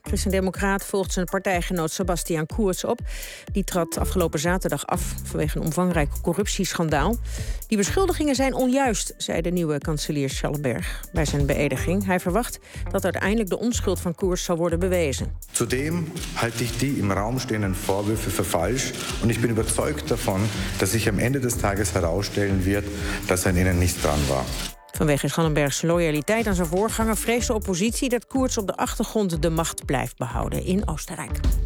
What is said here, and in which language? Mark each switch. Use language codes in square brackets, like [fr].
[nl] Christendemocraat volgt zijn partijgenoot Sebastian Kurz op. Die trad afgelopen zaterdag af vanwege een omvangrijk corruptieschandaal. Die beschuldigingen zijn onjuist, zei de nieuwe kanselier Schallenberg bij zijn beëdiging. Hij verwacht dat uiteindelijk de onschuld van Kurz zal worden bewezen. [de] Zudem halte ik die im Raum stehenden Vorwürfe für falsch. [nl] En ik ben [de] überzeugt davon, dass sich am Ende des Tages herausstellen wird, dass er in ihnen nicht dran war. [nl] Vanwege Schallenbergs loyaliteit aan zijn voorganger vreest de oppositie dat Kurz op de achtergrond de macht blijft behouden in Oostenrijk.